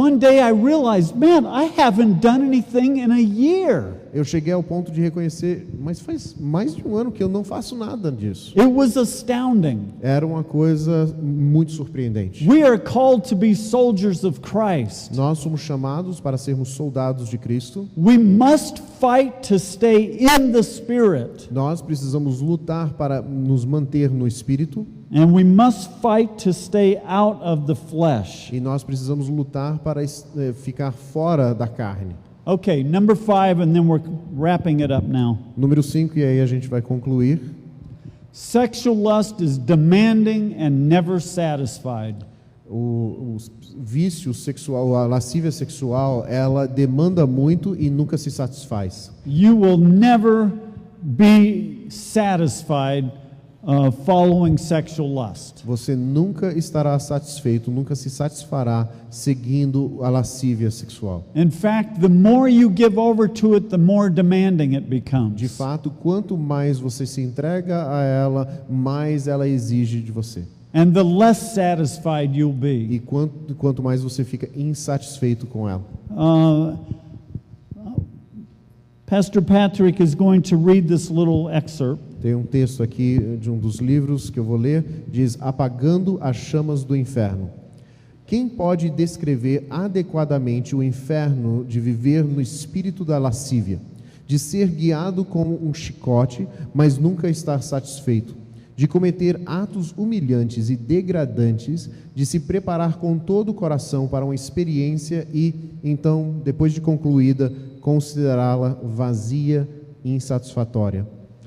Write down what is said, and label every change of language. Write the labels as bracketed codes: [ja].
[en] one day I realized, man, I haven't done anything in a year. [pt] eu cheguei ao ponto de reconhecer, mas faz mais de um ano que eu não faço nada disso. [en] It was astounding. [pt] Era uma coisa muito surpreendente. [en] We are called to be soldiers of Christ. [pt] Nós somos chamados para sermos soldados de Cristo. [en] We must fight to stay in the Spirit. [pt] Nós precisamos lutar para nos manter no Espírito. [en] And we must fight to stay out of the flesh. [pt] E nós precisamos lutar para ficar fora da carne. [en] Okay, number 5, and then we're wrapping it up now. [pt] Número 5, e aí a gente vai concluir. [en] Sexual lust is demanding and never satisfied. [pt] O vício sexual, a lascívia sexual, ela demanda muito e nunca se satisfaz. [en] You will never be satisfied following sexual lust. [pt] Você nunca estará satisfeito, nunca se satisfará seguindo a lascívia sexual. [en] In fact, the more you give over to it, the more demanding it [pt] De [en] becomes. [pt] fato, quanto mais você se entrega a ela, mais ela exige de você. [en] And the less satisfied you'll be. [pt] E quanto mais você fica insatisfeito com ela. [en] Pastor Patrick is going to read this little excerpt. [pt] Tem um texto aqui de um dos livros que eu vou ler, diz: Apagando as chamas do inferno. Quem pode descrever adequadamente o inferno de viver no espírito da lascívia, de ser guiado como um chicote, mas nunca estar satisfeito, de cometer atos humilhantes e degradantes, de se preparar com todo o coração para uma experiência e, então, depois de concluída, considerá-la vazia e insatisfatória?